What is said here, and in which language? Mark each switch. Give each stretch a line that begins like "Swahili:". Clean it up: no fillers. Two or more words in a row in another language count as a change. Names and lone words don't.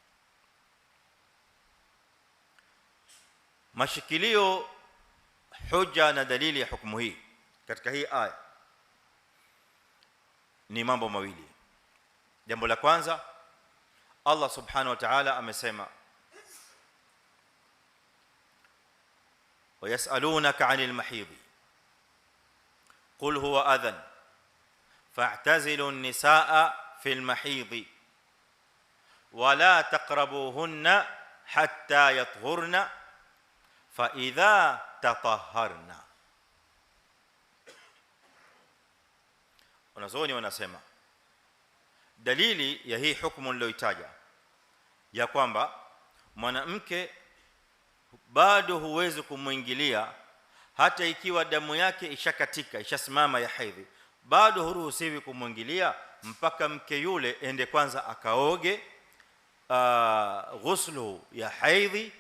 Swahili: Mashikilio, hoja na dalili ya hukumu hii katika hii aya ni mambo mawili. Jambo la kwanza, Allah
Arabic: سبحانه وتعالى
Swahili: amesema,
Arabic: ويسألونك عن المحيض قل هو أذن فاعتزلوا النساء في المحيض ولا تقربوهن حتى يطهرن فإذا تطهرن.
Swahili: Wanazuoni wanasema dalili ya hii hukumu niliyoitaja ya kwamba mwanamke bado huwezi kumuingilia hata ikiwa damu yake ishakatika, ishasimama ya haidhi, bado huruhusiwi kumuingilia mpaka mke yule ende kwanza akaoge ghuslu ya haidhi.